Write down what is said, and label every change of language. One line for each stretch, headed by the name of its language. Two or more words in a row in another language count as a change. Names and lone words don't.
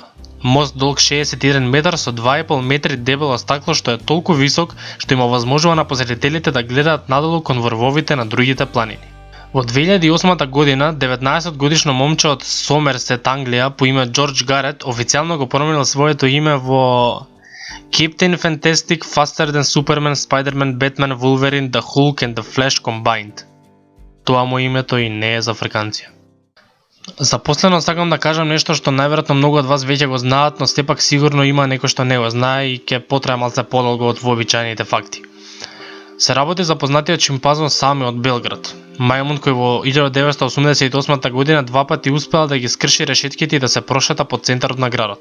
Macedonian: Мост долг 61 метар со 2,5 метри дебело стакло што е толку висок што има возможува на посетителите да гледаат надолу кон врвовите на другите планини. Во 2008 година 19 годишно момче од Сомерсет, Англија по име Џорџ Гарет официјално го променил своето име во Captain Fantastic, Faster than Superman, Spider-Man, Batman, Wolverine, The Hulk and The Flash combined. Тоа му името и не е за фрканција. За последно сакам да кажам нешто што најверојатно многу од вас веќе го знаат, но сепак сигурно има некој што не го знае и ќе потрае малце подолго од вообичаените факти. Се работи за познатиот шимпанзон Сами од Белград, мајмун кој во 1988 година 2 пати успел да ги скрши решетките и да се прошета по центарот на градот.